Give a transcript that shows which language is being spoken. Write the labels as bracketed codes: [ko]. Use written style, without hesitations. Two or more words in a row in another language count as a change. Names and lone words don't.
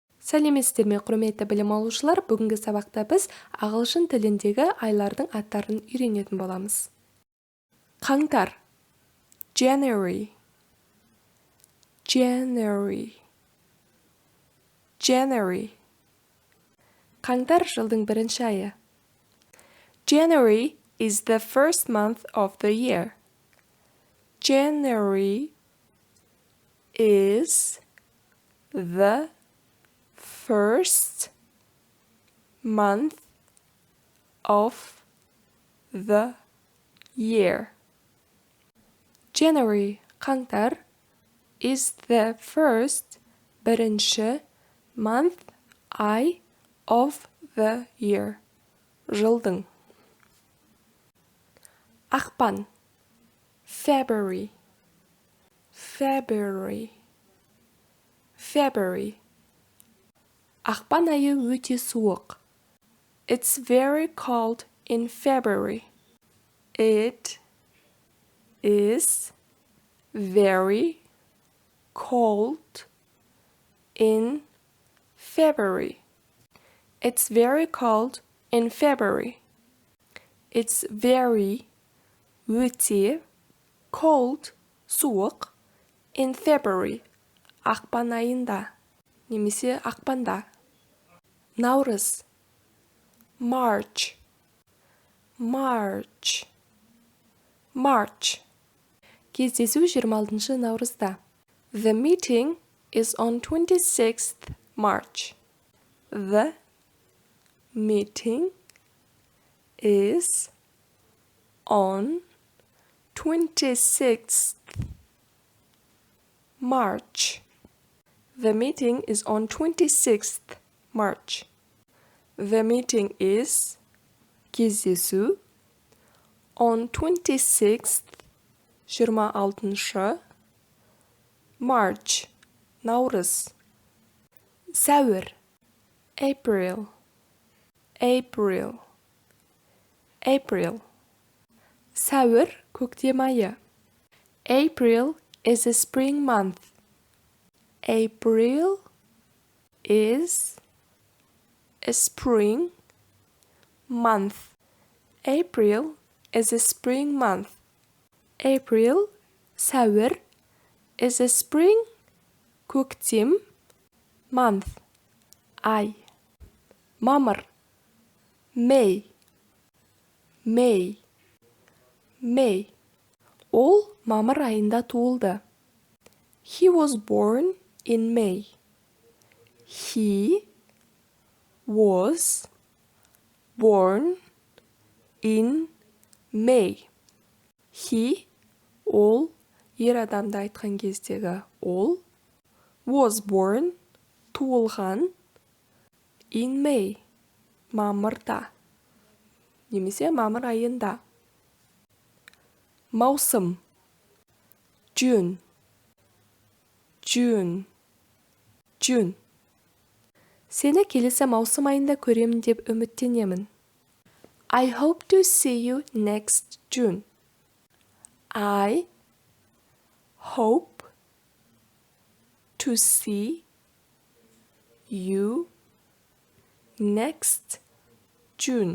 [kk] Сәлеметсіздер ме, құрметті білім алушылар, бүгінгі сабақта біз ағылшын тіліндегі айлардың аттарын үйренетін боламыз. Қаңтар, [en] January, January, January. [kk] Қаңтар жылдың бірінші айы. [en] January is the first month of the year. January is the first month of the year. January, қаңтар, is the first, бірінші, month, ай, of the year, [kk] жылдың. Ақпан, [en] February, February, February. [kk] Ақпан айы өте суық. [en] It's very cold in February. It is very cold in February. It's very cold in February. It's very өте cold суық in February. [kk] Ақпан айында немесе ақпанда. [en] Наурыз, March, March, March. [kk] Кездесу 26 наурызда. [en] The meeting is on 26th March. The meeting is on 26th March. The meeting is on 26th March. The meeting is кездесу on 26th 26 March наурыз. [kk] Сәуір, [en] April, April, April. [kk] Сәуір, көктем айы. [en] April is a spring month. April is a spring month. April is a spring month. April, сәуір, is a spring, [kk] көктем, month, ай. Мамыр, [en] May, May, May. [kk] Ол мамыр айында туылды. [en] He was born in May. He was born in May. He, [kk] ол, ер адамды айтқан кездегі ол, [en] was born, туылған, in May, [kk] мамырда, немесе мамыр айында. Маусым, [en] June, June, June. [kk] Сені келесі маусым айында көремін деп үміттенемін. [en] I hope to see you next June. I hope to see you next June.